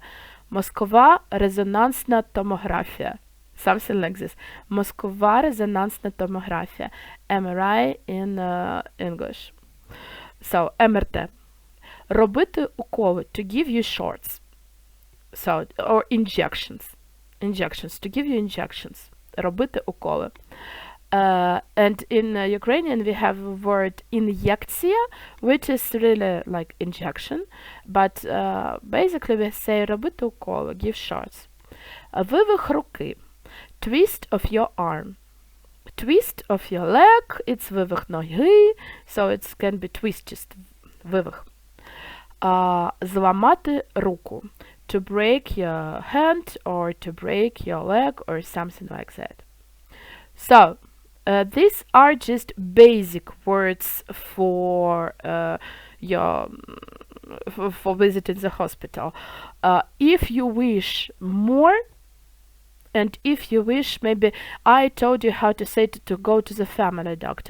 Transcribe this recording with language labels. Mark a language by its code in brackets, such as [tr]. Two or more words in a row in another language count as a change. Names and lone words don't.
[uk] Мозкова резонансна томографія. [en] Something like this. [uk] Мозкова резонансна томографія. [en] MRI in English. So, MRT. [uk] Робити уколи, [en] to give you shots. So, or injections. Injections, to give you injections. [uk] Робити уколи. [en] And in Ukrainian we have a word injekція, which is really like injection. But basically we say [uk] робити уколи, [en] give shots. [uk] Вивих руки. [en] Twist of your arm. Twist of your leg, it's [uk] вивих ноги. [en] So it can be twist, just вивих. [uk] Зламати руку. [en] To break your hand or to break your leg or something like that. So, these are just basic words for for visiting the hospital. If you wish more, and if you wish, maybe I told you how to say to go to the family doctor.